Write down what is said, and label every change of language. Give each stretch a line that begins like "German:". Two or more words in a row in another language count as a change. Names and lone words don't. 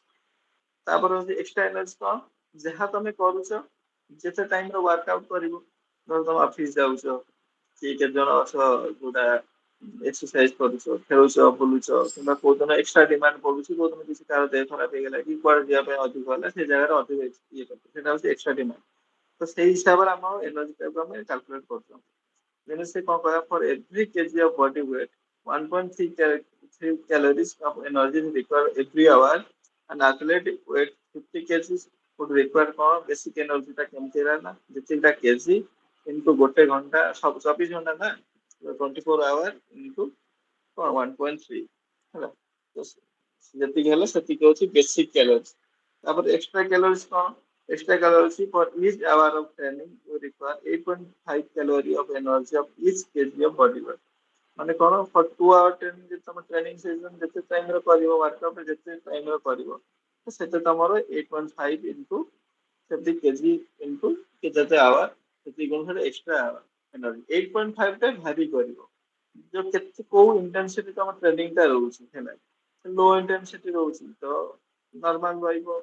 Odia: ତାପରେ ହଉଛି
English: extra energy
Odia: କଣ, ଯାହା ତମେ କରୁଛ ଯେତେ ଟାଇମ ର
English: work out
Odia: କରିବ, ଧର ତମେ ଅଫିସ ଯାଉଛ କି କେତେ ଜଣ ଅଛ ଯୋଉଟା ଏକ୍ସରସାଇଜ କରୁଛ, ଖେଳୁଛ ବୁଲୁଛ କିମ୍ବା କୋଉ ଦିନ
English: extra demand
Odia: ପଡୁଛି, କୋଉ ଦିନ କିଛି କାହାର ଦେହ ଖରାପ ହେଇଗଲା କି କୁଆଡେ ଯିବା ପାଇଁ ଅଧିକ ହେଲା, ସେ ଜାଗାରେ ଅଧିକ ଇଏ କରୁଛ, ସେଇଟା ହଉଛି
English: extra demand.
Odia: ତ ସେଇ ହିସାବରେ ଆମ ଏନର୍ଜି ଟାକୁ ଆମେ କାଲକୁଲେଟ କରୁଛୁ। ଯେମିତି ସେ କଣ କହିବା
English: for every kg of body weight 1.3 calories of energy is required every hour and athlete weight 50 kgs would require କଣ basic energy
Odia: ଟା କେମିତି ହେଲା ନା ଯେତିକିଟା
English: kg into
Odia: ଗୋଟେ ଘଣ୍ଟା, ସବୁ 24 ଘଣ୍ଟା ନା 24
English: hour into
Odia: 1.3 ହେଲା, ତ ଯେତିକି ହେଲା ସେତିକି ହଉଛି
English: basic calories.
Odia: ତାପରେ
English: extra calories
Odia: କଣ,
English: extra calories for each hour of training we require 8.5 calorie of energy of each kg of body weight।
Odia: ମାନେ କଣ
English: for 2 hour training
Odia: ଯଦି ତମ
English: training session
Odia: ଯେତେ ଟାଇମ ରେ କରିବ, ୱାର୍କଆଉଟ ଯେତେ ଟାଇମ ରେ କରିବ, ତ ସେତେ ତମର 8.5 ଇନଟୁ ସେତିକି
English: kg into
Odia: କେତେ ଆୱାର, ସେତିକି ଅନୁସାରେ
English: extra energy
Odia: 8.5 ଟା ଭାରି କରିବ। ଯୋଉ କେତେ କୋଉ ଇଣ୍ଟେନ୍ସିଟି ତମ ଟ୍ରେନିଂ ଟା ରହୁଛି ହେଲା,
English: low intensity
Odia: ରହୁଛି ତ ନର୍ମାଲ ରହିବ।